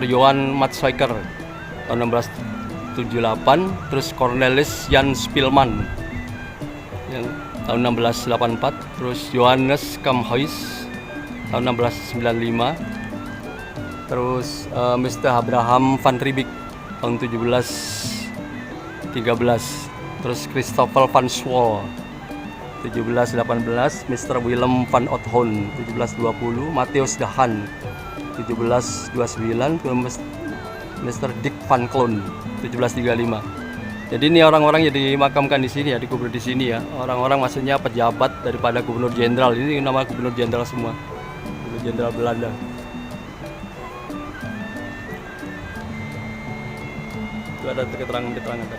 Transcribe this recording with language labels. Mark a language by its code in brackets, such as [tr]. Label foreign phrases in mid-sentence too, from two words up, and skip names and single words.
[id] Johan Matsuyker tahun 1678, terus Cornelis Jan Spilman yang tahun 1684, terus Johannes Kamhuis tahun 1695, terus Mr. Abraham van Riebeeck tahun 1713, terus Christoffel van Swol 1718, Mr. Willem van Oudthoorn 1720, Matthias de Haan 1729, Mr. Dick van Cloon 1735. Jadi ini orang-orang yang dimakamkan di sini ya, dikubur di sini ya. Orang-orang maksudnya pejabat daripada Gubernur Jenderal. Ini nama Gubernur Jenderal semua. Gubernur Jenderal Belanda. Itu ada keterangan-keterangan tadi.